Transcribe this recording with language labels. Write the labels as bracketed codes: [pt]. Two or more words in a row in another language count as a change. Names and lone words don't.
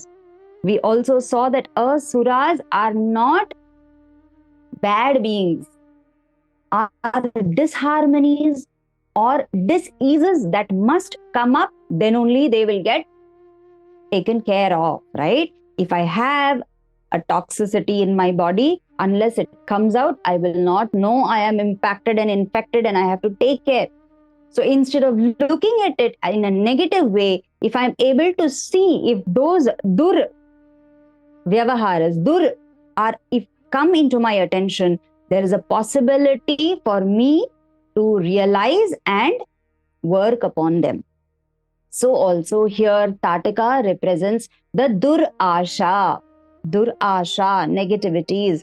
[en] We also saw that asuras are not bad beings, are disharmonies or diseases that must come up, then only they will get taken care of, right? If I have a toxicity in my body, unless it comes out, I will not know I am impacted and infected and I have to take care. So instead of looking at it in a negative way, if I'm able to see if those [sa] दुर् व्यवहाराः, [en] dur are if come into my attention, there is a possibility for me to realize and work upon them. So also here Tataka represents the durasha, negativities.